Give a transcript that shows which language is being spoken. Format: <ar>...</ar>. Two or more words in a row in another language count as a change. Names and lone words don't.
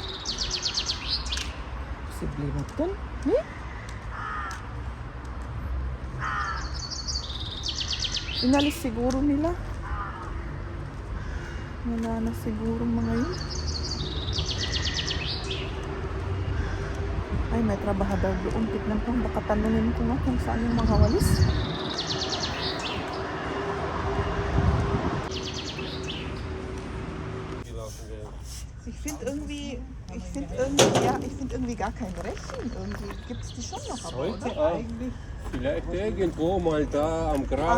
<tl>Posible na ito. Inalis siguro nila. Wala na siguro mga yun. Ay, may trabahador doon. Tignan ko. Baka tanungin ko nga kung saan yung mga walis.</tl> <de>Ich finde irgendwie gar kein Rechen. Irgendwie gibt es die schon noch, aber Sollte oder? auch. Vielleicht irgendwo mal da am Grab</de>